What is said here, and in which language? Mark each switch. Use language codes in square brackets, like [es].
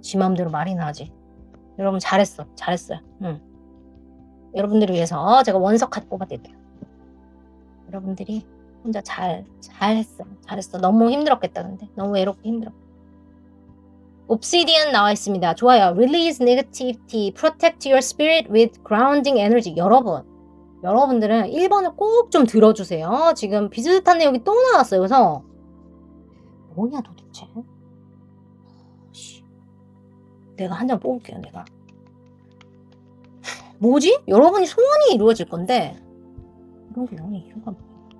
[ko] 지 마음대로 말이나 하지. 여러분 잘했어. 잘했어요. 여러분들을 위해서 제가 원석 카드 뽑아드릴게요. 여러분들이 혼자 잘했어. 잘했어. 너무 힘들었겠다. 근데 너무 외롭고 힘들어. 옵시디언 나와 있습니다. 좋아요. [en] Release negativity, protect your spirit with grounding energy. [ko] 여러분들은 1번을 꼭 좀 들어주세요. 지금 비슷한 내용이 또 나왔어요. 그래서 뭐냐 도대체. 내가 한 장 뽑을게요. 내가. 뭐지? 여러분이 소원이 이루어질 건데 이런 게 나오니 이유가 뭐야?